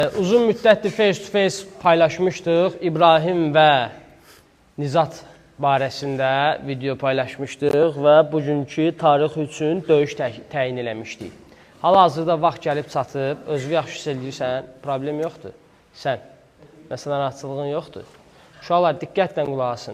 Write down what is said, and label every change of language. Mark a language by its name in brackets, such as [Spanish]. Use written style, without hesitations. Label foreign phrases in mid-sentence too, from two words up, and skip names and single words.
[Azerbaijani] Uzun müddətdir [English] face-to-face [Azerbaijani] paylaşmışdıq. İbrahim və Nizat barəsində video paylaşmışdıq və bugünkü tarix üçün döyüş təyin eləmişdik. Hal-hazırda vaxt gəlib çatıb, özünü yaxşı hiss edirsən, problem yoxdur. Sən, məsələn, narahatçılığın yoxdur. Uşaqlar, diqqətlə qulaq asın.